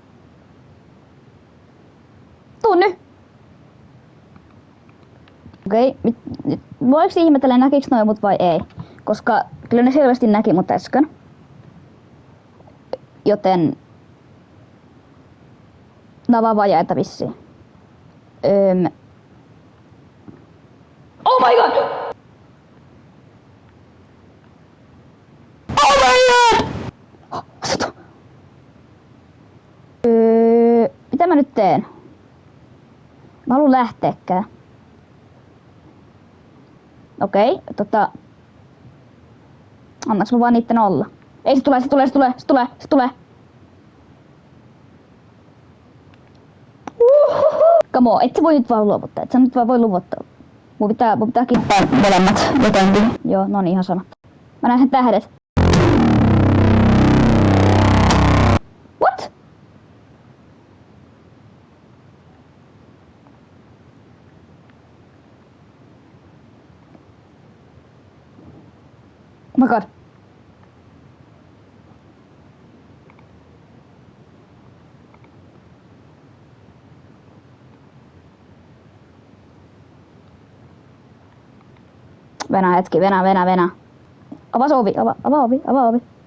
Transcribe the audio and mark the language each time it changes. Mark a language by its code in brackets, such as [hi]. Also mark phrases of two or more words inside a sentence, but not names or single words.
[fi] Okei, nyt voiko ihmetellä näkiks noin mut vai ei? Koska kyllä ne selvästi näki mut äsken. Joten nää on vaan vajaita vissiin. [en] Oh my god! Oh my god! [fi] Mitä mä nyt teen? Mä haluun lähteekään. Okei, annaks mä vaan niitten olla? Ei, se tulee. [en] Come on, [fi] et sä voi nyt vaan luovuttaa. Mun pitää kippaa molemmat jotenkin. Joo, no niin, ihan sama. Mä näen sen tähdet. [en] What? Oh my god. [fi] Venä hetki, venä. Avaa se ovi, avaa ovi.